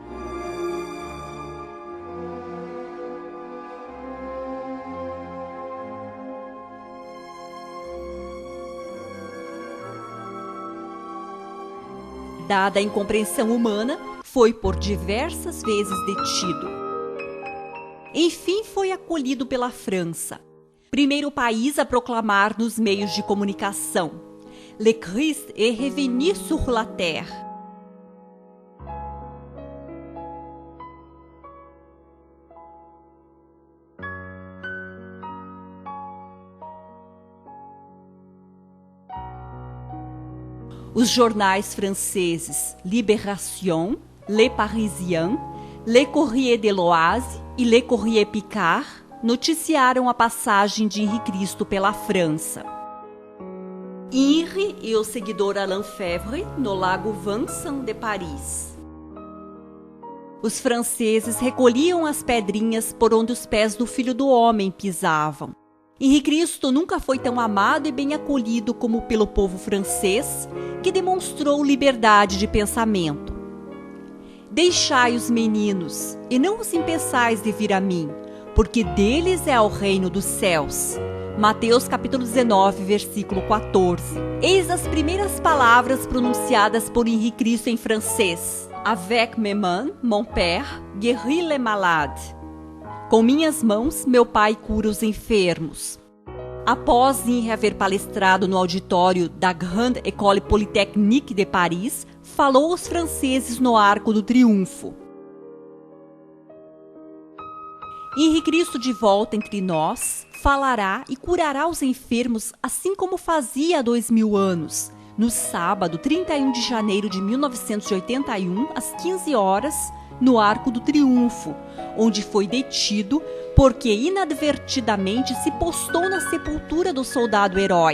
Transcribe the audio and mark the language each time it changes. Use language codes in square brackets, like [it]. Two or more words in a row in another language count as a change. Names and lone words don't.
[pt] Dada a incompreensão humana, foi por diversas vezes detido. Enfim, foi acolhido pela França, primeiro país a proclamar nos meios de comunicação: [fr] Le Christ est revenu sur la terre. [pt] Os jornais franceses Libération, Le Parisien, Le Courrier de l'Oise e Le Courrier Picard noticiaram a passagem de Henri Cristo pela França. Henri e o seguidor Alain Febvre no lago Vincennes de Paris. Os franceses recolhiam as pedrinhas por onde os pés do Filho do Homem pisavam. Henri Cristo nunca foi tão amado e bem acolhido como pelo povo francês, que demonstrou liberdade de pensamento. Deixai os meninos, e não os impeçais de vir a mim, porque deles é o reino dos céus. Mateus capítulo 19, versículo 14. Eis as primeiras palavras pronunciadas por Henri Cristo em francês. [fr] Avec mes mains, mon père guérit les malades. [pt] Com minhas mãos, meu pai cura os enfermos. Após Henri haver palestrado no auditório da Grande École Polytechnique de Paris, falou aos franceses no Arco do Triunfo. Henri Cristo, de volta entre nós, falará e curará os enfermos, assim como fazia há 2000 anos, no sábado 31 de janeiro de 1981, às 15 horas, no Arco do Triunfo, onde foi detido porque inadvertidamente se postou na sepultura do soldado-herói.